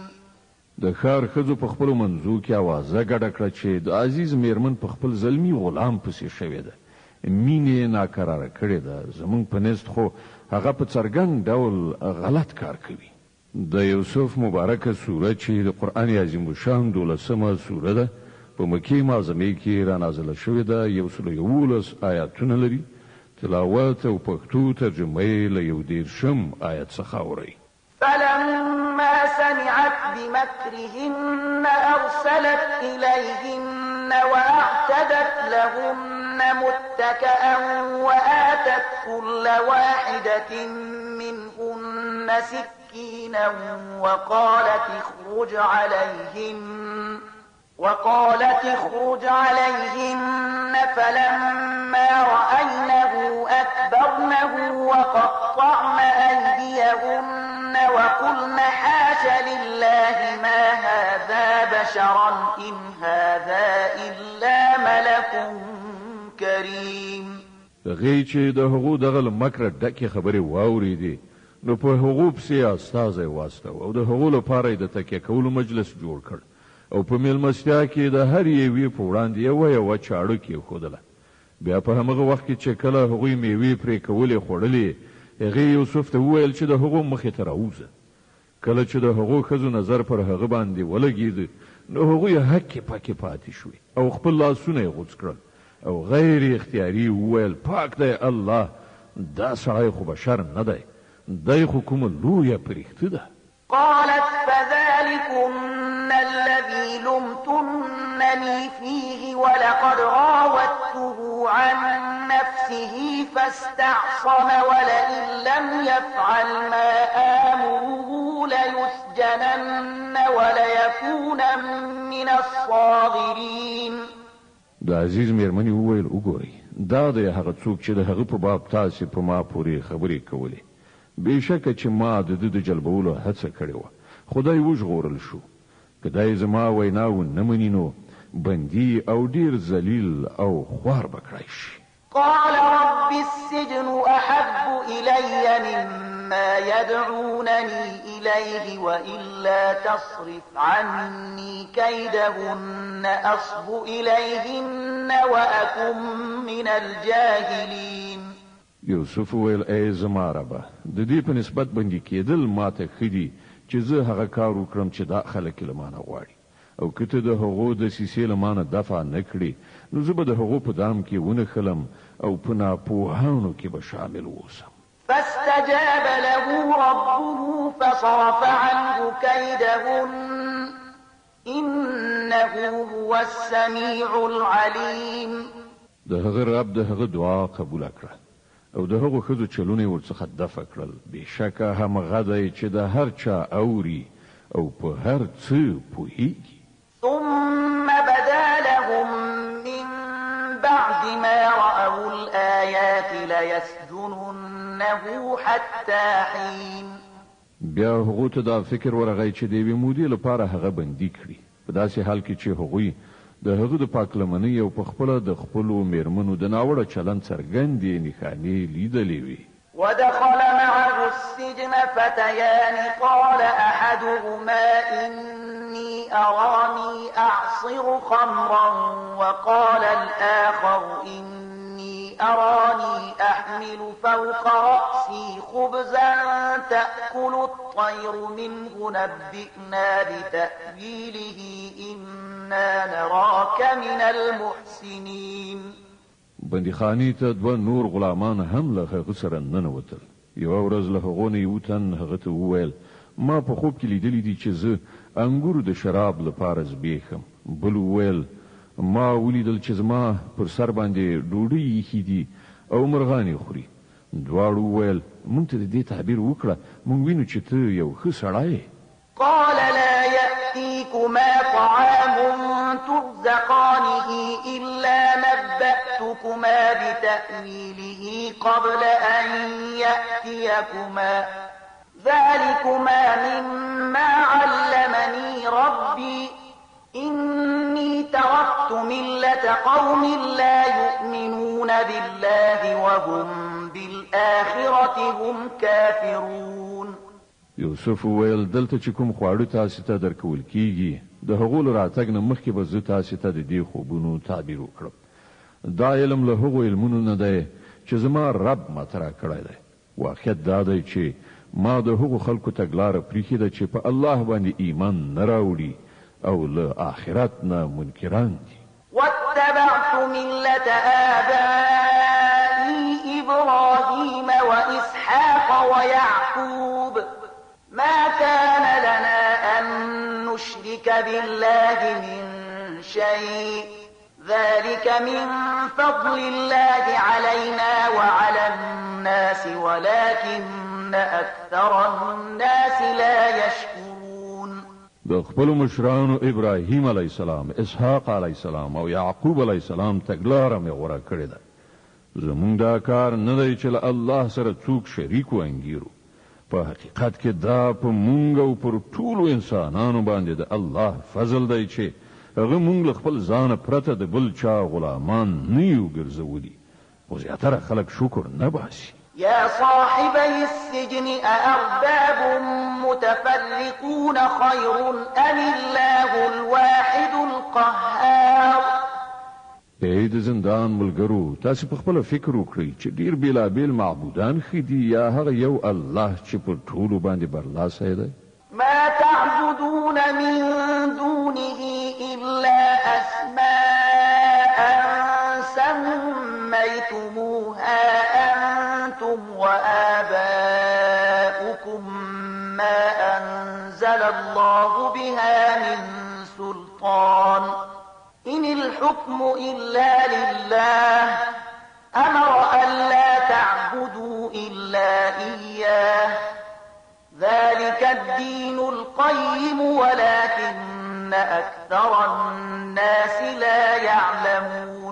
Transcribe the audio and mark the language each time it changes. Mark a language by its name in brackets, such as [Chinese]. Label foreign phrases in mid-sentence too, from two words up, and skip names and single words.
[Pashto] د ښار ښځو په خپلو منځو کې اوازه ګډه کړه چې د عزیز میرمن په خپل زلمی غلام پسې شوې ده، مینې ناکراره کړې ده، زمونږ په نزد خو هغه په څرګند ډول غلط کار کوي. د یوسف مبارکه سوره چې د قرآن عظیم الشان 12مه سوره ده، په مکې معظمې کې را نازله شوې ده، 111 آیاتونه لري. تلاوت او پښتو ترجمه یې له 11 آیت څخه اورئ. [Arabic] فلما سمعت بمكرهن أرسلت إليهن وأعتدت لهن متكئا وآتت كل واحدة منهن سكينا وقالت اخرج عليهن فلما رأينه أكبرنه وقطعن أيديهن وقلن حاش لله ما هذا بشرا إن هذا إلا ملك كريم. [Pashto] غي چې د هغو دغه مکر ډکې خبرې واورېدې نو په هغو پسې استازی واستو او د هغو لپاره د تکیه کولو مجلس جوړ کړ او په میلمستیا کې د هر یوې په وړاندې یوه چاړه کېښودله. بیا په همغه وخت کې چې کله هغوی میوې پرې کولې خوړلې، هغې یوسف ته وویل چې د هغو مخې ته راوځه. کله چې د هغو ښځو نظر پر هغه باندې ولګېد نو هغوی هکې پکې پاتې شوې او خپل لاسونه یې غوڅ کړل او غیر اختیاري وویل پاک دی الله، دا سړی خو بشر نه دی، دی خو کومه لویه پرښته ده. [Arabic] قالت فذلكن الذي لمتنني فيه ولقد راودته عن نفسه فاستعصم ولئن لم يفعل ما آمره ليسجنن وليكونا من الصاغرين. [Pashto] د عزیز میرمنې وویل وګورئ، دا دی هغه څوک چې د هغه په باب تاسې په ما پورې خبرې کولې. بېشکه چې ما د ده د جلبولو هڅه کړې وه، خدای وژغورل شو. که دی زما ویناو نه مني نو بندي او ډیر ذلیل او خوار به کړی شي. [Arabic] قال رب السجن أحب إلي مما يدعونني إليه وإلا تصرف عني كيدهن أصب إليهن وأكن من الجاهلين. [Pashto] یوسف ویل ای زما ربه، د دې په نسبت بندي کېدل ماته ښه دي چې زه هغه کار وکړم چې دا خلک له مانه غواړي، او که ته د هغو دسیسې له مانه دفع نه کړې نو زه به د هغو په دام کې ونښلم او په ناپوهانو کې به شامل اوسم. [Arabic] فاستجاب له ربه فصرف عنه كيدهن إنه هو السميع العليم. [Pashto] د هغه رب د هغه دعا قبول کړه او د هغو ښځو چلونه یې ورڅخه دفع کړل. بېشکه همغه دی چې د هر چا اوري او په هر څه پوهیږي. [Arabic] ثم بدا لهم من بعد ما رأوا الآيات ليسجننه حتى حين. [Pashto] بیا هغو ته دا فکر ورغی چې د یوې مودې لپاره هغه بندي کړي، په داسې حال کې چې هغوی د هغه د پاکلمنۍ او په خپله د خپلو میرمنو د ناوړه چلند څرګندې نښانې لیدلې وي. [Arabic] ودخل معه السجن فتيان قال أحدهما إني أراني أعصر خمرا وقال الآخر إني أراني أحمل فوق رأسي خبزا تأكل الطير منه نبئنا بتأويله إنا نراك من المحسنين. [Pashto] بندیخانې ته دوه نور غلامان هم له هغه سره ننوتل. یوه ورځ له هغو نه یو تن هغه ته وویل ما په خوب کې لیدلی دي چې زه انګورو د شراب لپاره زبېښم. بل وویل ما ولیدل چې زما پر سر باندې ډوډۍ ایښي دي او مرغانې خوري. دواړو وویل مونږ ته د دې تعبیر وکړه، مونږ وینو چې ته یو ښه سړی یې. [Arabic] قال لا يأتيكما طعام ترزقانه إلا نبأتكما بتأويله قبل أن يأتيكما ذلكما مما علمني ربي إني تركت ملة قوم لا يؤمنون بالله وهم بالآخرة هم كافرون. [Pashto] یوسف وویل دلته چې کوم خواړه تاسو ته درکول کیږي د هغو له راتګ نه مخکې به زه تاسو ته د دې خوبونو تعبیر وکړم. دا علم له هغو علمونو نه دی چې زما رب ماته راکړی دی. واقعیت دا دی چې ما د هغو خلکو تګلاره پریښې ده چې په الله باندې ایمان نه راوړي او له آخرت نه منکران دي. [Arabic] واتبعت ملة آبائي إبراهيم وإسحاق ويعقوب ما كان لنا أن نشرك بالله من شيء ذلك من فضل الله علينا وعلى الناس ولكن أكثر الناس لا يشكرون. [Pashto] د خپل مشرانو ابراهیم [Arabic] علیه السلام، [Pashto] اسحاق [Arabic] علیه السلام [Pashto] او یعقوب [Arabic] علیه السلام [Pashto] تګلاره مې غوره کړې ده. زمونږ دا کار نه دی چې له الله سره څوک شریک وانګیرو. په حقیقت کې دا په مونږ او پر ټولو انسانانو باندې د الله فضل دی چې هغه مونږ له خپل ځانه پرته د بل چا غلامان نه یو ګرځولي. خو زیاتره خلک شکر نه باسي. [Arabic] يا صاحبي السجن أأرباب متفرقون خير أم الله الواحد القهار. [Pashto] ای د زندان ملګرو، تاسو په خپل فکر وکړئ چې ډیر بیلابیل معبودان ښه دي یا هغه یو الله چې په ټولو باندې برلاسی دی؟ [Arabic] ما تعبدون من دونه إلا أسماء سميتموها أنتم وآباؤكم ما أنزل الله بها من سلطان إن الحكم إلا لله أمر ألا تعبدوا إلا إياه ذلك الدين القيم ولكن أكثر الناس لا يعلمون.